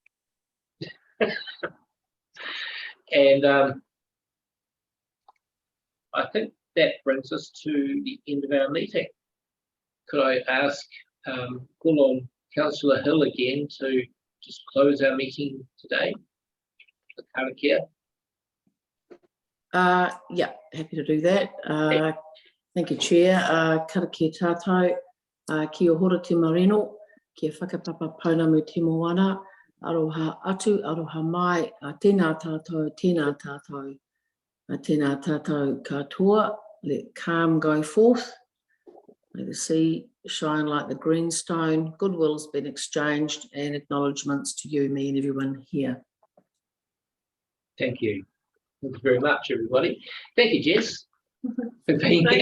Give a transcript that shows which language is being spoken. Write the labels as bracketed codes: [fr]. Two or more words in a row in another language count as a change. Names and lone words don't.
[en] And I think that brings us to the end of our meeting. Could I ask, call on Councillor Hill again to just close our meeting today? The karakia. Yeah, happy to do that. Thank you, Chair. [mi] Karakia tātou, kia hora te marino, kia whakapapa pauna mu te moana, aroha atu, aroha mai, tēnā tātou, tēnā tātou, tēnā tātou katoa. [en] Let calm go forth. May the sea shine like the greenstone. Goodwill has been exchanged, and acknowledgements to you, me and everyone here. Thank you. Thank you very much, everybody. Thank you, Jess, for being here.